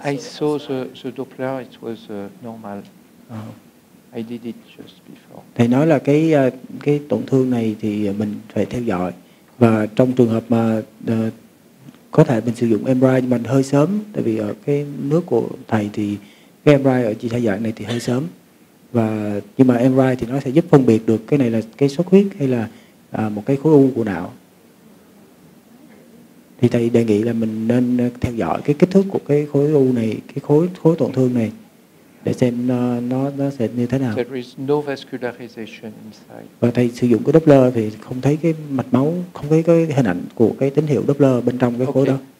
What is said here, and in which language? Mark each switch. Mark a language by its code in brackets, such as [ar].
[en] I saw the Doppler, it was normal. I did it just before. [vi] Thầy nói là cái tổn thương này thì mình phải theo dõi, và trong trường hợp mà có thể mình sử dụng MRI nhưng mà hơi sớm, tại vì ở cái nước của thầy thì cái MRI ở chỉ dạng này thì hơi sớm, và nhưng mà MRI thì nó sẽ giúp phân biệt được cái này là cái xuất huyết hay là một cái khối u của não. Thì thầy đề nghị là mình nên theo dõi cái kích thước của cái khối u này, cái khối tổn thương này, để xem nó sẽ như thế nào. [en] There is no vascularization inside. [vi] Và thầy sử dụng cái Doppler thì không thấy cái mạch máu, không thấy cái hình ảnh của cái tín hiệu Doppler bên trong cái khối đó.